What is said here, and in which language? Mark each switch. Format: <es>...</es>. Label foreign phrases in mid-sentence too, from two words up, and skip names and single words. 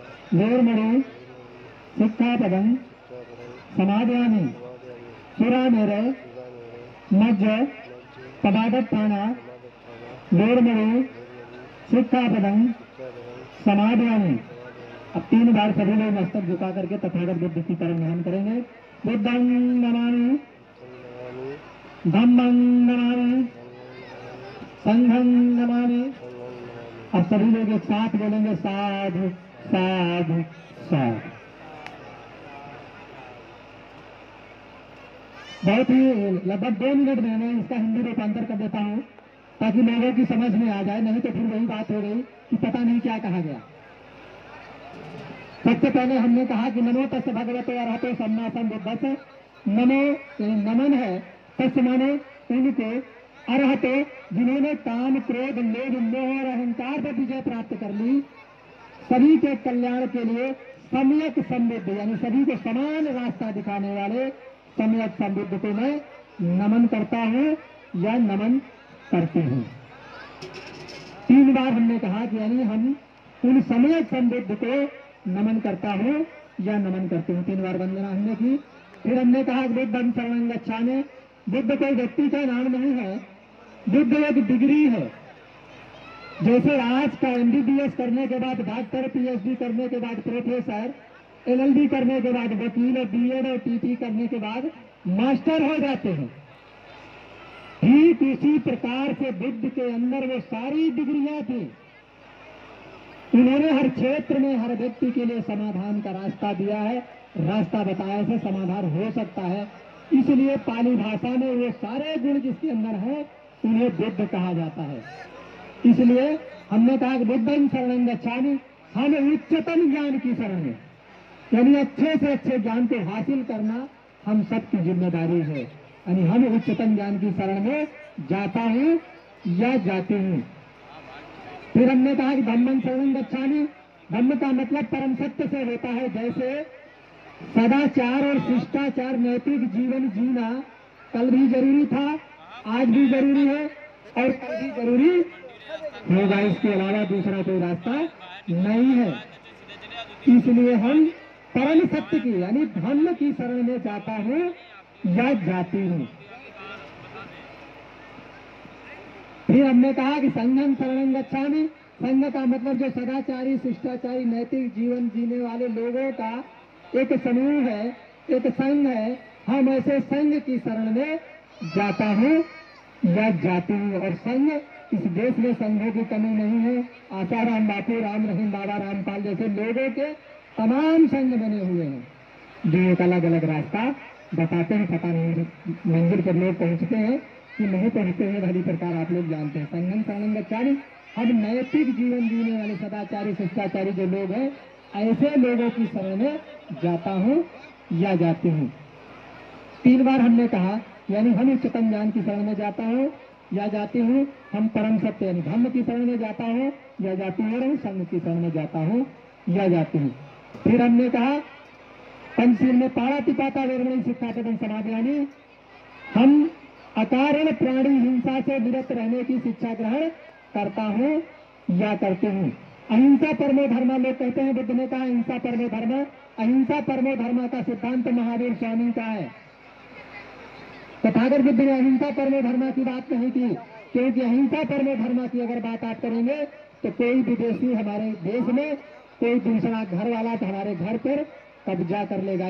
<pi>वेरमणि वेरमणि सिक्खापदं सिक्खापदं समादयामि समादयामि। सुरामेरे सुरामेरे मज्ज मज्ज पदादत्थाना समादत्थाना वेरमणि वेरमणि सिक्खापदं सिक्खापदं समादयामि। समादयामि।</pi> <hi>अब 3 बार सभी लोग मस्तक झुका करके तथागत बुद्ध की तरफ ध्यान करेंगे।</hi> <pi>बुद्धं नमामि बुद्धं नमामि धम्मं नमामि धम्मं नमामि संघं नमामि। संघं नमामि।</pi> <hi>अब सभी लोग एक साथ बोलेंगे</hi> <pi>साधु साधु साधु।</pi> <hi>बहुत ही लगभग 2 मिनट में मैं इसका हिंदी रूपांतर कर देता हूँ ताकि लोगों की समझ में आ जाए, नहीं तो फिर वही बात हो गई कि पता नहीं क्या कहा गया। सबसे पहले हमने कहा कि</hi> <pi>नमो तस् भगवते अरहतो सम्मा सम्बुद्धस्स।</pi> <hi>नमो नमन है, तस् माने उनको, अरहतो जिन्होंने काम क्रोध लोभ मोह और अहंकार पर विजय प्राप्त कर ली, सभी के कल्याण के लिए सम्यक समृद्ध यानी सभी को समान रास्ता दिखाने वाले सम्यक समृद्ध को मैं नमन करता हूँ या नमन करती हूँ। 3 बार हमने कहा कि यानी हम उन सम्यक समृद्ध को नमन करता हूँ या नमन करती हूँ। 3 बार वंदना हमने की। फिर हमने कहा</hi> <pi>बुद्धं शरणं गच्छामि।</pi> <hi>बुद्ध कोई व्यक्ति का नाम नहीं है, बुद्ध एक डिग्री है। जैसे आज का MBBS करने के बाद डॉक्टर, PhD करने के बाद प्रोफेसर, LLB करने के बाद वकील, और BEd और TT करने के बाद मास्टर हो जाते हैं, ठीक इसी प्रकार से बुद्ध के अंदर वो सारी डिग्रियां थी। उन्होंने हर क्षेत्र में हर व्यक्ति के लिए समाधान का रास्ता दिया है, रास्ता बताया से समाधान हो सकता है। इसलिए पाली भाषा में वो सारे गुण जिसके अंदर है उन्हें बुद्ध कहा जाता है। इसलिए हमने कहा कि</hi> <pi>बुद्धं शरणं गच्छामि,</pi> <hi>हम उच्चतम ज्ञान की शरण में, यानी अच्छे से अच्छे ज्ञान को हासिल करना हम सबकी जिम्मेदारी है। यानी हम उच्चतम ज्ञान की शरण में जाता हूँ या जाती हूँ। फिर हमने कहा कि</hi> <pi>धम्मं शरणं गच्छामि।</pi> <hi>धम्म का मतलब परम सत्य से होता है। जैसे सदाचार और शिष्टाचार नैतिक जीवन जीना कल भी जरूरी था, आज भी जरूरी है और कल भी जरूरी होगा। इसके अलावा दूसरा कोई रास्ता नहीं है। इसलिए हम परम सत्य की यानी धम्म की शरण में जाता हूँ या जाती हूँ। फिर हमने कहा कि</hi> <pi>संघं शरणं गच्छामि।</pi> <hi>संघ का मतलब जो सदाचारी शिष्टाचारी नैतिक जीवन जीने वाले लोगों का एक समूह है, एक संघ है। हम ऐसे संघ की शरण में जाता हूँ या जाती हूँ। और संघ, इस देश में संघों की कमी नहीं है। आसाराम बापू, राम रहीम बाबा, रामपाल जैसे लोगों के तमाम संघ बने हुए हैं जो एक अलग अलग रास्ता बताते हैं। पता नहीं मंदिर पर लोग पहुंचते हैं कि नहीं पहुंचते हैं, भली प्रकार आप लोग जानते हैं।</hi> <pi>संघं शरणं गच्छामि,</pi> <hi>हम नैतिक जीवन जीने वाले सदाचारी शिष्टाचारी जो लोग हैं ऐसे लोगों की शरण में जाता हूँ या जाती हूँ। 3 बार हमने कहा यानी हम उच्चतम ज्ञान की शरण में जाता हूँ या जाती हूँ, हम परम सत्य यानी धम्म की शरण में जाता हूँ या जाती हूँ, और हम संघ की शरण में जाता हूँ या जाती हूँ। फिर हमने कहा पंचशील में</hi> <pi>पाणातिपाता वेरमणि सिक्खापदं समादयामि,</pi> <hi>हम अकारण प्राणी हिंसा से विरत रहने की शिक्षा ग्रहण करता हूँ या करती हूँ।</hi> <sa>अहिंसा परमो धर्म</sa> <hi>लोग कहते हैं, बुद्ध ने कहा</hi> <sa>अहिंसा परमो धर्म। अहिंसा परमो धर्म</sa> <hi>का सिद्धांत महावीर स्वामी का है। तथागत बुद्ध ने</hi> <sa>अहिंसा परमो धर्म</sa> <hi>की बात नहीं की, क्योंकि</hi> <sa>अहिंसा परमो धर्म</sa> <hi>की अगर बात आप करेंगे तो कोई विदेशी हमारे देश में कोई दूसरा घर वाला तो हमारे घर पर कब्जा कर लेगा।</hi>